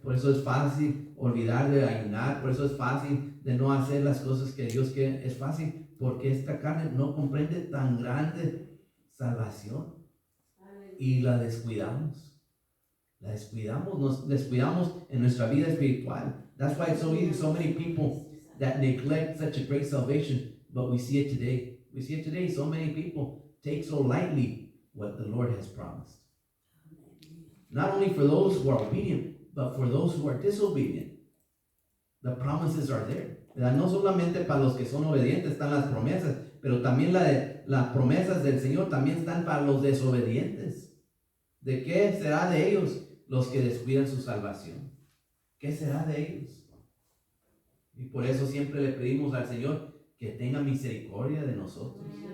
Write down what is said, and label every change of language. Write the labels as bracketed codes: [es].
[es] Por eso es fácil olvidar de ayunar. Por eso es fácil de no hacer las cosas que Dios quiere. Es fácil porque esta carne no comprende tan grande salvación y la descuidamos. Nos descuidamos en nuestra vida espiritual. [en] That's why it's so easy. So many people that neglect such a great salvation, but we see it today. We see it today. So many people take so lightly what the Lord has promised. Not only for those who are obedient, but for those who are disobedient. The promises are there. [es] No solamente para los que son obedientes están las promesas, pero también las promesas del Señor también están para los desobedientes. ¿De qué será de ellos los que descuidan su salvación? ¿Qué será de ellos? Y por eso siempre le pedimos al Señor que tenga misericordia de nosotros.